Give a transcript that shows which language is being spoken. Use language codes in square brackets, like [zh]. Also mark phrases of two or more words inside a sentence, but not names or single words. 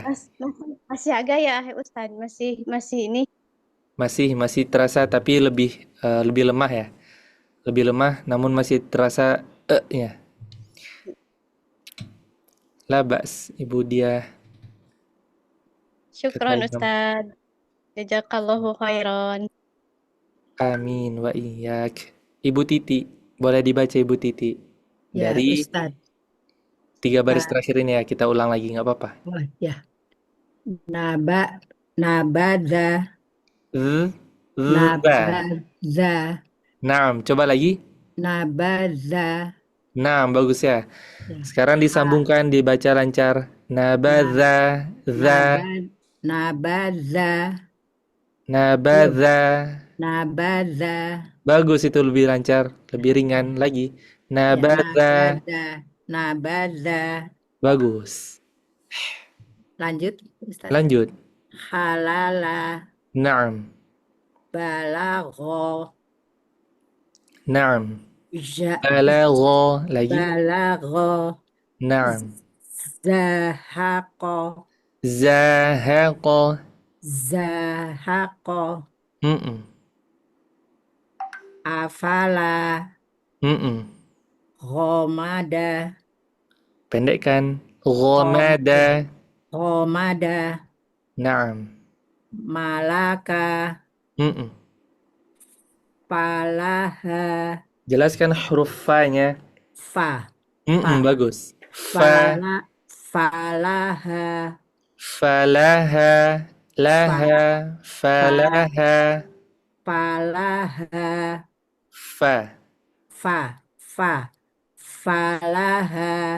[id] Masih agak ya Ustaz, masih ini. Masih terasa, tapi lebih lemah ya. Lebih lemah, namun masih terasa ya. Labas, ibu dia. [ar] شكرا أستاذ. جزاك الله خيرا. آمين وإياك. [id] Ibu Titi, boleh dibaca Ibu Titi? Ya, Dari Ustaz. 3 baris terakhir ini ya, kita ulang lagi, nggak apa-apa. Oh, ya. [ar] نبذ. نبذ. [id] Naam, coba lagi. [ar] نبذ. [id] Naam, bagus ya. Sekarang disambungkan, dibaca lancar. [ar] نبذ. نبذ. [id] Bagus, itu lebih lancar, lebih ringan lagi. Nabadza. Bagus. Lanjut, Ustaz. Lanjut. [ar] حلل. نعم. بلغ. نعم. بلغ. Lagi. بلغ. نعم. زهق. أفل. غمد. [id] Pendekkan. Ghamada. [ar] نعم. ملك. فلح. [id] Jelaskan huruf fa-nya. Bagus. [ar] فلح. فلح. فلح.